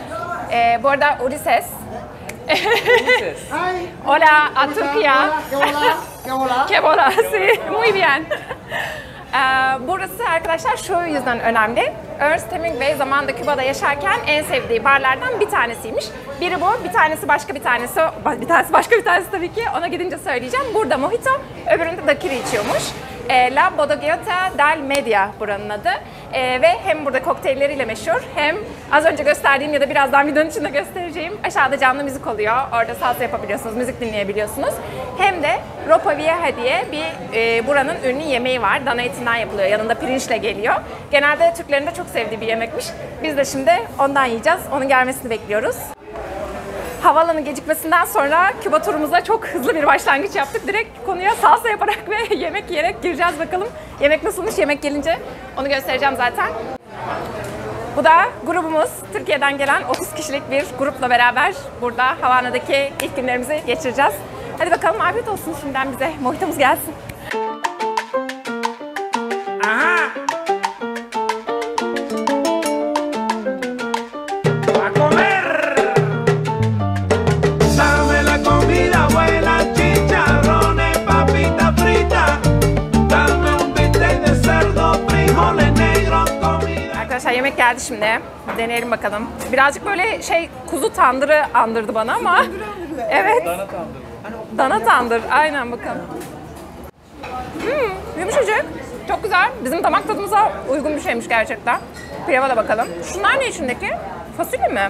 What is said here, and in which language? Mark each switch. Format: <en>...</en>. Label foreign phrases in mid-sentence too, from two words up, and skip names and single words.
<tr>Bu arada Ulises.</tr> <es>Hola a Turquía. Que bola. Sí, muy bien.</es> <tr>Burası arkadaşlar şu yüzden önemli. Ernest Hemingway zamanında Küba'da yaşarken en sevdiği barlardan bir tanesiymiş. Biri bu, bir tanesi başka bir tanesi, başka bir tanesi tabii ki. Ona gidince söyleyeceğim. Burada mojito, öbüründe daiquiri içiyormuş. La Bodeguita del Medio buranın adı. Ve hem burada kokteylleriyle meşhur, hem az önce gösterdiğim ya da birazdan videonun içinde göstereceğim aşağıda canlı müzik oluyor. Orada salsa yapabiliyorsunuz, müzik dinleyebiliyorsunuz. Hem de ropa vieja diye bir buranın ünlü yemeği var. Dana etinden yapılıyor, yanında pirinçle geliyor. Genelde Türklerin de çok sevdiği bir yemekmiş. Biz de şimdi ondan yiyeceğiz. Onun gelmesini bekliyoruz. Havaalanı gecikmesinden sonra Küba turumuza çok hızlı bir başlangıç yaptık. Direkt konuya salsa yaparak ve yemek yiyerek gireceğiz bakalım. Yemek nasılmış, yemek gelince onu göstereceğim zaten. Bu da grubumuz. Türkiye'den gelen 30 kişilik bir grupla beraber burada Havana'daki ilk günlerimizi geçireceğiz. Hadi bakalım, afiyet olsun şimdiden bize. Mojitomuz gelsin.</tr> <es>Aha. A comer. Dame la comida buena, chicharrones, papita frita. Dame un bistec de cerdo, frijoles negros, comida.</es> <tr>Arkadaşlar yemek geldi şimdi. Deneyelim bakalım. Birazcık böyle kuzu tandırı andırdı bana ama. Evet. Dana tandır. Dana tandır. Aynen bakalım. Yumuşacık. Çok güzel. Bizim damak tadımıza uygun bir şeymiş gerçekten. Pilava da bakalım. Şunlar ne içindeki? Fasulye mi?</tr>